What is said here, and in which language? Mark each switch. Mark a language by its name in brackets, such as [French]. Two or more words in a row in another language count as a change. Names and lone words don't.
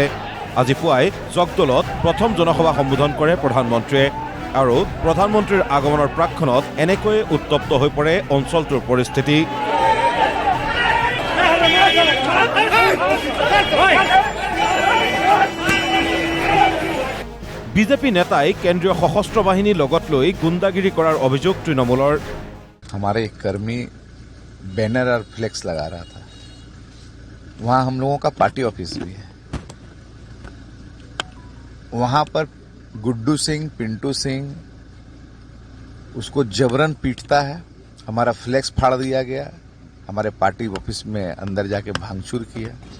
[Assamese] আজি পুৱাই জগদলত প্ৰথম জনসভা সম্বোধন কৰে প্ৰধানমন্ত্ৰীয়ে আৰু প্ৰধানমন্ত্ৰীৰ আগমনৰ প্ৰাকখনত এনেকৈয়ে উত্তপ্ত হৈ পৰে অঞ্চলটোৰ পৰিস্থিতি। বিজেপি নেতাই কেন্দ্ৰীয় সশস্ত্ৰ বাহিনী লগত লৈ গুণ্ডাগিৰি কৰাৰ অভিযোগ তৃণমূলৰ। [Hindi] हमारे एक कर्मी बैनर और फ्लेक्स लगा रहा था, वहां हम लोगों का पार्टी ऑफिस भी है। वहां पर गुड्डू सिंह, पिंटू सिंह उसको जबरन पीटता है। हमारा फ्लेक्स फाड़ दिया गया, हमारे पार्टी ऑफिस में अंदर जाके भांगचूर किया।